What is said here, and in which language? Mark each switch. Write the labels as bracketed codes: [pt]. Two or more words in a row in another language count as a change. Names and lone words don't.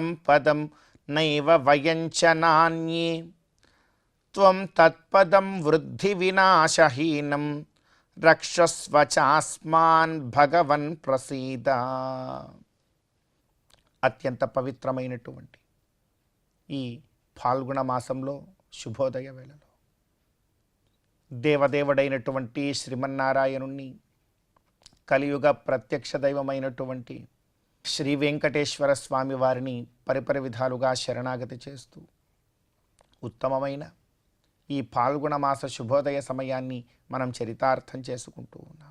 [sa] पदं नैव वयं च नान्ये त्वं तत्पदं वृद्धिविनाशहीनं रक्षस्व चास्मान् भगवन् प्रसीद. [te] అత్యంత పవిత్రమైనటువంటి ఈ ఫాల్గుణ మాసంలో శుభోదయ వేళలో దేవదేవుడైనటువంటి శ్రీమన్నారాయణుణ్ణి, కలియుగ ప్రత్యక్ష దైవమైనటువంటి శ్రీ వెంకటేశ్వర స్వామి వారిని పరిపరి విధాలుగా శరణాగతి చేస్తూ ఉత్తమమైన ఈ ఫాల్గుణ మాస శుభోదయ సమయాన్ని మనం చరితార్థం చేసుకుంటూ ఉన్నాం.